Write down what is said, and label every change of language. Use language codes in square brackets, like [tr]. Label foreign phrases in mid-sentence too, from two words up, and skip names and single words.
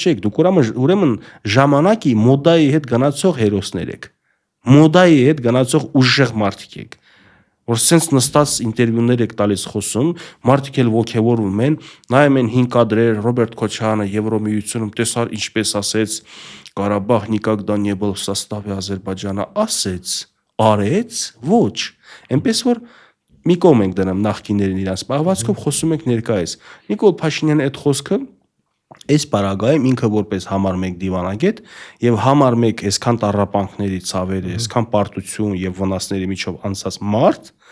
[hy] չեք, դուք ուրեմն ժամանակի մոդայի հետ գնացող հերոսներ եք։ Մոդայի հետ գնացող ուժեղ մարդիկ եք, որ սենց նստած ինտերվյուներ եք տալիս խոսում, մարդիկ էլ ոգևորվում են, նայում են 5 կադրեր, Ռոբերտ Քոչարյանը Եվրոմիությունում տեսար ինչպես ասեց Ղարաբաղ [ru] никогда не был в составе [hy] Ադրբեջանը, ասեց, արեց, ոչ, այնպես որ մի կողմ ենք դնում նախկիներին իրանց պահվածքով խոսում ենք ներկայիս։ Նիկոլ Փաշինյանը այդ խոսքը այս պարագայում ինքը որպես համար 1 դիվանագետ եւ համար 1 այսքան տառապանքների ցավերի, այսքան պարտություն եւ վնասների միջով անցած մարդ